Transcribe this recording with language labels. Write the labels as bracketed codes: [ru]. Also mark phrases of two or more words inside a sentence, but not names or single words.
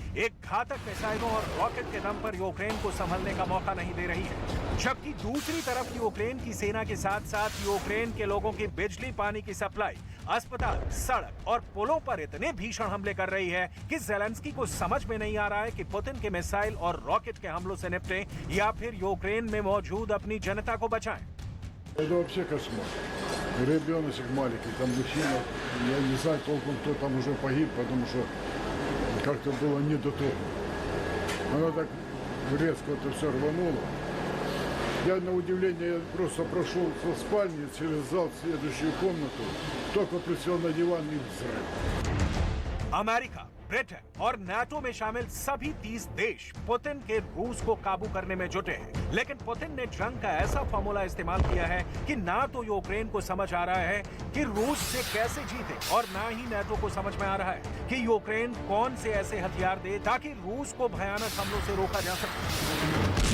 [hi] एक घातक मिसाइलों और रॉकेट के दम पर यूक्रेन को संभलने का मौका नहीं दे रही है, जबकि दूसरी तरफ यूक्रेन की सेना के साथ साथ यूक्रेन के लोगों की बिजली, पानी की सप्लाई, अस्पताल, सड़क और पुलों पर इतने भीषण हमले कर रही है कि ज़ेलेंस्की को समझ में नहीं आ रहा है कि पुतिन के मिसाइल और रॉकेट के हमलों से निपटे या फिर यूक्रेन में मौजूद अपनी जनता को बचाएं। [ru] Это вообще кошмар. Ребеночек маленький, там мужчина, я не знаю толком, кто там уже погиб, потому что как-то было не до того. Она так резко это все рвануло. Я на удивление просто прошел со спальни через зал в следующую комнату, только присел на диван и взрыв. [hi] अमेरिका, ब्रिटेन और नाटो में शामिल सभी 30 देश पुतिन के रूस को काबू करने में जुटे हैं, लेकिन पुतिन ने जंग का ऐसा फॉर्मूला इस्तेमाल किया है कि ना तो यूक्रेन को समझ आ रहा है कि रूस से कैसे जीते और ना ही नाटो को समझ में आ रहा है कि यूक्रेन कौन से ऐसे हथियार दे ताकि रूस को भयानक हमलों से रोका जा सके।